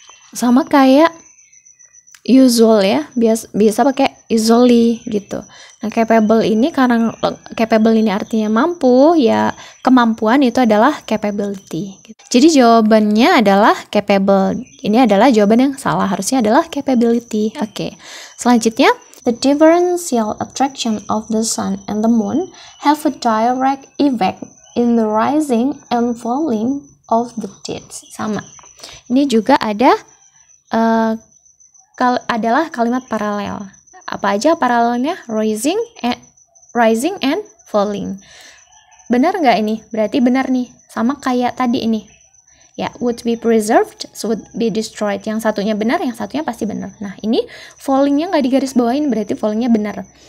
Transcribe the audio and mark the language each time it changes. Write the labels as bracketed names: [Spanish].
[Indonesian] Sama kayak usual ya, biasa pakai usually gitu. Nah, capable ini karena capable ini artinya mampu, ya kemampuan itu adalah capability gitu. Jadi jawabannya adalah capable. Ini adalah jawaban yang salah, harusnya adalah capability. Oke. Selanjutnya, [English] the differential attraction of the sun and the moon have a direct effect in the rising and falling of the tides. [Indonesian] Sama. Ini juga ada adalah kalimat paralel. Apa aja paralelnya? Rising and falling. Benar nggak ini? Berarti benar nih. Sama kayak tadi ini. Ya, [English] would be preserved, so would be destroyed. [Indonesian] Yang satunya benar, yang satunya pasti benar. Nah, ini fallingnya nggak digaris bawain, berarti fallingnya benar.